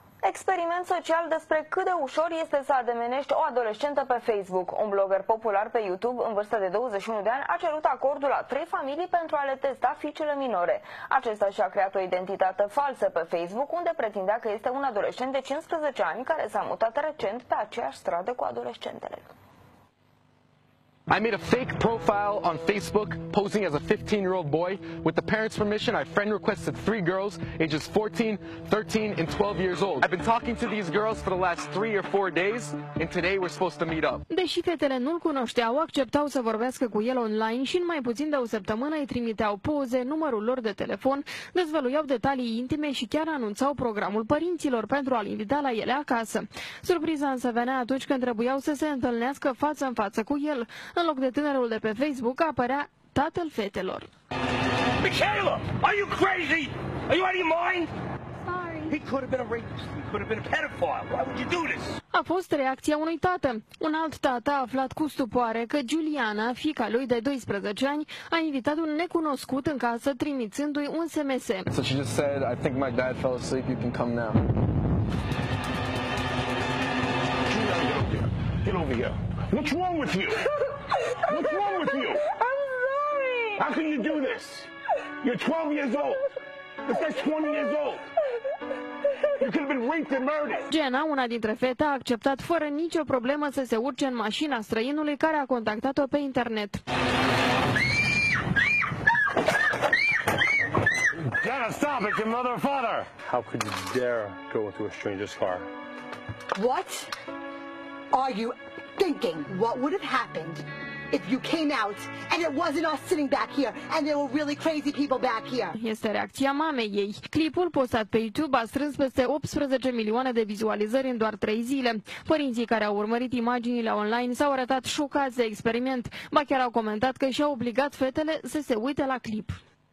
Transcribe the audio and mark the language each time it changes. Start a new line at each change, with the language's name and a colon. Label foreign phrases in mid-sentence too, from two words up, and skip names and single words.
Romanian: Experiment social despre cât de ușor este să ademenești o adolescentă pe Facebook. Un blogger popular pe YouTube, în vârstă de 21 de ani, a cerut acordul la 3 familii pentru a le testa fiicele minore. Acesta și-a creat o identitate falsă pe Facebook, unde pretindea că este un adolescent de 15 ani care s-a mutat recent pe aceeași stradă cu adolescentele.
English: I made a fake profile on Facebook posing as a 15-year-old boy. With the parents' permission, I friend requested 3 girls ages 14, 13, and 12 years old. I've been talking to these girls for the last 3 or 4 days, and today we're supposed to meet up.
Romanian: Deși fetele nu-l cunoșteau, acceptau să vorbească cu el online și în mai puțin de o săptămână îi trimiteau poze, numărul lor de telefon, dezvăluiau detalii intime și chiar anunțau programul părinților pentru a-l invita la ele acasă. Surpriza însă venea atunci când trebuiau să se întâlnească față în față cu el. În loc de tânărul de pe Facebook apărea tatăl fetelor.
English: Michaela, are you crazy? Are you out of your mind? Sorry. He could have been a rapist. He could have been a pedophile. Why would you do this?
Romanian: A fost reacția unui tată. Un alt tată a aflat cu stupoare că Giuliana, fiica lui de 12 ani, a invitat un necunoscut în casă trimițându-i un SMS.
English: So she just said, I think my dad fell asleep, you can come now. Get over here. What's wrong with you? What's wrong with you? I'm sorry! How can you do this? You're 12 years old. This guy's 20 years old. You could have been raped and murdered.
Romanian: Jenna, una dintre fete, a acceptat fără nicio problemă să se urce în mașina străinului care a contactat-o pe internet.
English: Jenna, stop! It's your mother and father! How could you dare go into a stranger's car? What are you thinking? What would have happened if you came out and it wasn't us sitting back here and there were really crazy people back here?
Romanian: Este reacția mamei ei. Clipul postat pe YouTube a strâns peste 18 milioane de vizualizări în doar 3 zile. Părinții care au urmărit imaginile online s-au arătat șocați de experiment, ba chiar au comentat că și-au obligat fetele să se uite la clip.